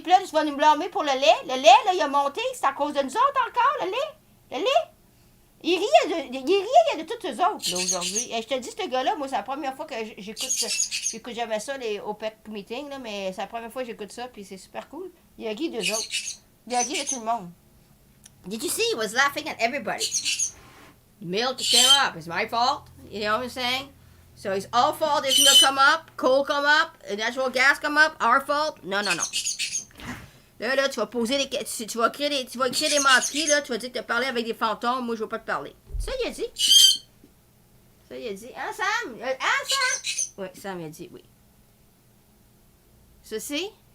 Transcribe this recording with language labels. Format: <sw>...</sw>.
<fr>Puis là, tu vas nous blâmer pour le lait. Le lait, là, il a monté. C'est à cause de nous autres encore, le lait. Le lait. Il riait de tous eux autres, là, aujourd'hui. Et je te dis, ce gars-là, moi, c'est la première fois que j'écoute jamais ça, les OPEC meetings, là, mais c'est la première fois que j'écoute ça, puis c'est super cool. Il a ri d'eux autres. Il a ri de tout le monde.</fr> <en>Did you see? He was laughing at everybody. Milk came up. It's my fault. You know what I'm saying? So it's our fault if milk come up, coal come up, natural gas come up, our fault?</en> <fr>Non, non, non. Là, tu vas poser tu vas écrire des menteries, là, tu vas dire que tu as parlé avec des fantômes, moi je veux pas te parler. Ça, il a dit. Ça, il a dit. Hein, Sam? Hein, Sam? Oui, Sam, il a dit, oui. Ceci?</fr>